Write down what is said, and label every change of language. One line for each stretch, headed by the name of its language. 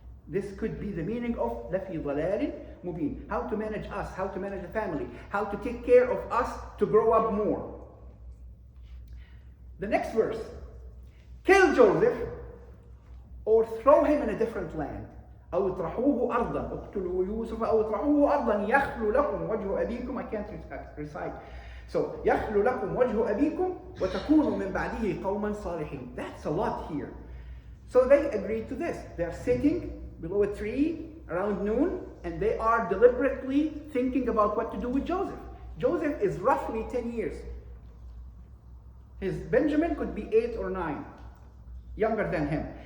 English: This could be the meaning of
Arabic: لَفِي ضَلَالٍ مُبِينٍ.
English: How to manage us, how to manage the family, how to take care of us to grow up more. The next verse: kill Joseph or throw him in a different land.
Arabic: أو اطرحوه أرضا اقتلوا يوسف أو اطرحوه أرضا يخلو لكم وجه أبيكم.
English: I can't recite. So
Arabic: يخلو لكم وجه أبيكم وتكونوا من بعده قوما صالحين.
English: That's a lot here. So they agreed to this. They are sitting below a tree around noon, and they are deliberately thinking about what to do with Joseph. Joseph is roughly 10 years. His Benjamin could be 8 or 9, younger than him.